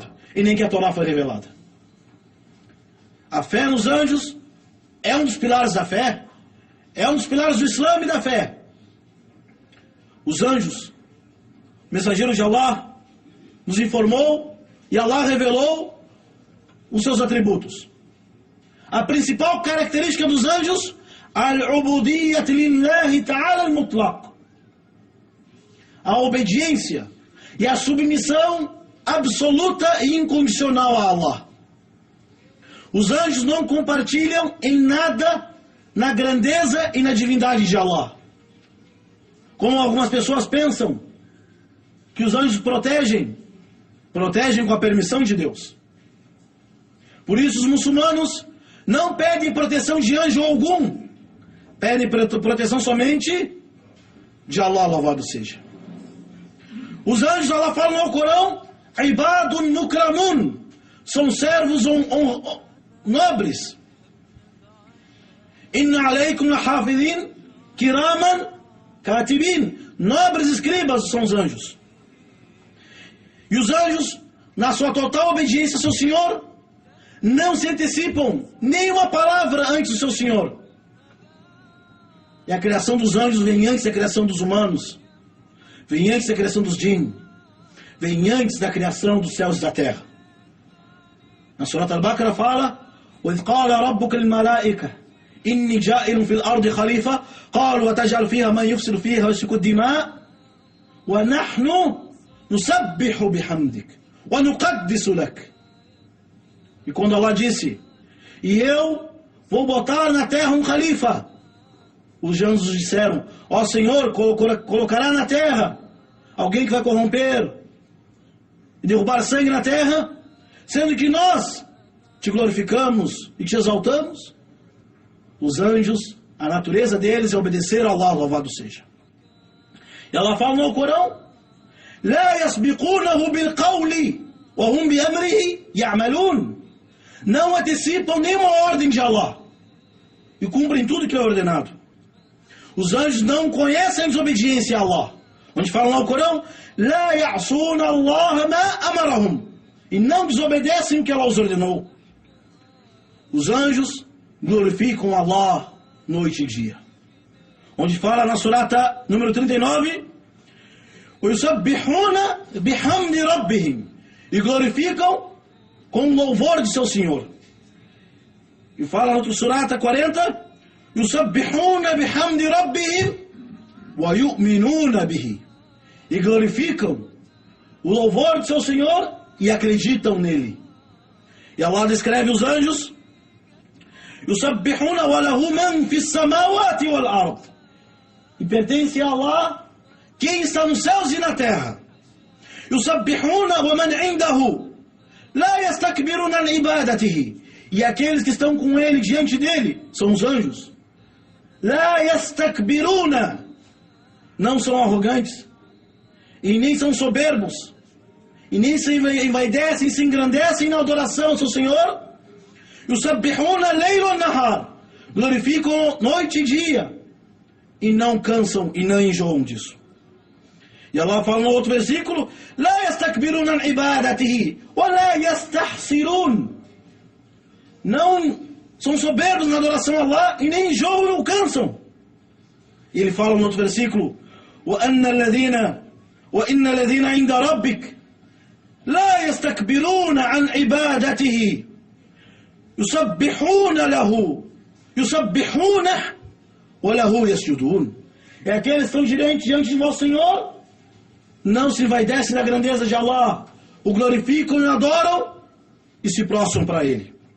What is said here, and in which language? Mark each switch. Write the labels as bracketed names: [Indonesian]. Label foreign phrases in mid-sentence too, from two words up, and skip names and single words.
[Portuguese] E nem que a Torá foi revelada. A fé nos anjos é um dos pilares da fé. É um dos pilares do Islã e da fé. Os anjos, mensageiros de Allah, nos informou e Allah revelou os seus atributos. A principal característica dos anjos, [Arabic] العبودية لله تعالى المطلق. [Portuguese] A obediência e a submissão absoluta e incondicional a Allah. Os anjos não compartilham em nada na grandeza e na divindade de Allah. Como algumas pessoas pensam que os anjos protegem com a permissão de Deus. Por isso os muçulmanos não pedem proteção de anjo algum. Pedem proteção somente de Allah, louvado seja. Os anjos, Allah fala no Alcorão, [Arabic] عباد مكرمون, [Portuguese] são servos nobres. [Arabic] وإن عليكم لحافظين كراما كاتبين, [Portuguese] nobres escribas são os anjos. E os anjos, na sua total obediência ao seu Senhor, não se antecipam nenhuma palavra antes do seu Senhor. E a criação dos anjos vem antes da criação dos humanos, vem antes da criação dos jinn, vem antes da criação dos céus e da terra. Na Surat Al-Baqarah fala: [Arabic] وَإِذْ قَالَ رَبُّكَ لِلْمَلَائِكَةِ إِنِّي جَائِلٌ فِي الْأَرْضِ خَلِيفَةً قَالُوا وَتَجْعَلُ فِيهَا مَن يُفْسِدُ فِيهَا وَيَسْفِكُ الدِّمَاءَ وَنَحْنُ نُسَبِّحُ بِحَمْدِكَ وَنُقَدِّسُ لَكَ. [Portuguese] E quando Allah disse: e eu vou botar na terra um califa, os anjos disseram: ó Senhor, colocará na terra alguém que vai corromper e derrubar sangue na terra, sendo que nós te glorificamos e te exaltamos. Os anjos, a natureza deles é obedecer a Allah, louvado seja. E Allah fala no Corão: [Arabic] لا يسبقونه بالقول وهم بأمره يعملون. [Portuguese] Não antecipam nenhuma ordem de Allah e cumprem tudo que é ordenado. Os anjos não conhecem a desobediência a Allah, onde fala no Corão: [Arabic] لا يعصون الله ما أمرهم. [Portuguese] E não desobedecem o que Allah os ordenou. Os anjos glorificam Allah noite e dia, onde fala na surata número 39: [Arabic] وَيُسَبِّحُونَ بِحَمْدِ رَبِّهِمْ. [Portuguese] E glorificam com o louvor de seu Senhor. E fala na outra surata 40: [Arabic] يُسَبِّحُونَ بِحَمْدِ رَبِّهِمْ وَيُؤْمِنُونَ بِهِ. [Portuguese] E glorificam o louvor de seu Senhor e acreditam nele. E Allah descreve os anjos: [Arabic] يُسَبِّحُونَ وَلَهُ مَنْ فِي السَّمَاوَاتِ وَالْأَرْضِ. [Portuguese] E pertence a Allah quem está nos céus e na terra. [Arabic] يُسَبِّحُونَ وَمَنْ عِنْدَهُ لَا يَسْتَكْبِرُونَ عَنْ عِبَادَتِهِ. [Portuguese] E aqueles que estão com ele, diante dele, são os anjos. [Arabic] لَا يَسْتَكْبِرُونَ. [Portuguese] Não são arrogantes, e nem são soberbos, e nem se envaidecem, se engrandecem na adoração ao seu Senhor. [Arabic] يُسَبِّحُونَ لَيْلُ وَالنَّهَارِ. [Portuguese] Glorificam noite e dia, e não cansam e não enjoam disso. E Allah fala no outro versículo: [Arabic] لا يستكبرون عن عبادته ولا يستحسرون. [Portuguese] Não são soberbos na adoração a Allah e nem enjoam e não cansam. E ele fala no outro versículo: [Arabic] وَإِنَّ الَّذِينَ عِنْدَ رَبِّكَ لا يستكبرون عن عبادته يسبحون له يسبحونه وله يسجدون. [Portuguese] É aqueles que estão diante de vosso Senhor, não se envaidecem da grandeza de Allah, o glorificam e adoram e se prostram para Ele.